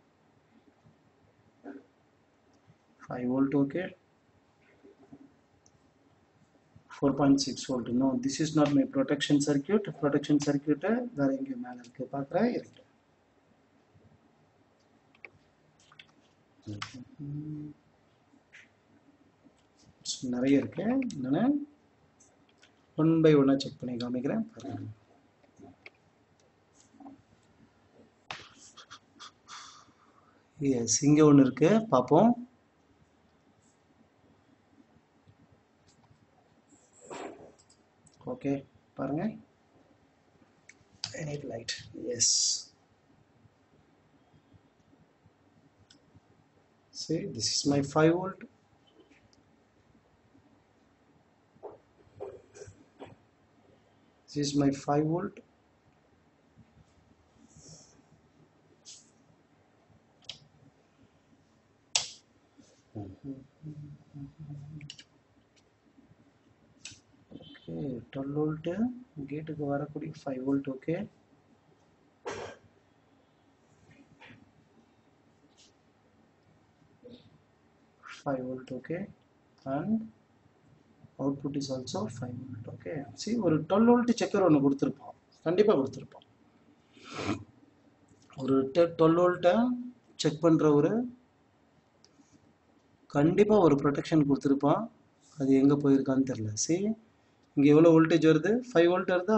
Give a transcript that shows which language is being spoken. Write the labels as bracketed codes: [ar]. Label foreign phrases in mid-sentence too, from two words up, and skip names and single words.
[en] 5 volt, okay. 4.6 volt. No, this is not my protection circuit. Protection circuit [ta] வேற எங்க மேல இருக்கு பார்க்கறேன். இருக்கு. நிறைய இருக்கு. நான் 1 by 1 செக் பண்ணி காமிக்கிறேன் பாருங்க. எஸ், இங்க ஒன்று இருக்கு, பார்ப்போம். ஓகே பாருங்க. [en] I need light. Yes. See, this is my 5 volt. This is my 5 volt. Okay, 12 volt. [ta] கேட்டுக்கு வரக்கூடிய [en] 5 volt. Okay. Five volt. [ta] Okay. [en] And output is also 5 volt. Okay. See, [ta] ஒரு 12 volt செக்கர் ஒன்று கொடுத்துருப்போம். கண்டிப்பாக கொடுத்துருப்போம். ஒரு 12 volt செக் பண்ணுற ஒரு கண்டிப்பாக ஒரு ப்ரொடெக்ஷன் கொடுத்துருப்பான். அது எங்கே போயிருக்கான்னு தெரில. சி, இங்கே எவ்வளோ வோல்டேஜ் வருது? 5 volt வருதா?